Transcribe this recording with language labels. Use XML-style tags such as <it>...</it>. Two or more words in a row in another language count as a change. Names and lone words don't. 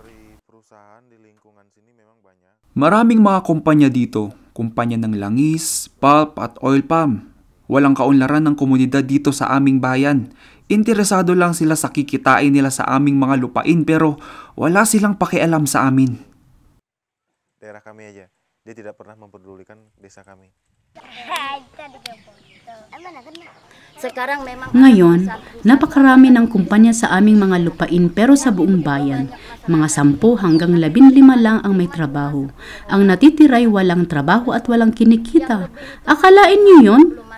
<tl>Maraming mga kumpanya dito, kumpanya ng langis, pulp at</tl> <en>oil palm.</en> <tl>Walang kaunlaran ng komunidad dito sa aming bayan. Interesado lang sila sa kikitain nila sa aming mga lupain pero wala silang pakialam sa amin.</tl> <id>dia tidak pernah memperdulikan desa kami.</id> <tl>Ngayon, napakarami ng kumpanya sa aming mga lupain pero sa buong bayan. Mga 10 hanggang 15 lang ang may trabaho. Ang natitiray walang trabaho at walang kinikita. Akalain niyo yun?</tl>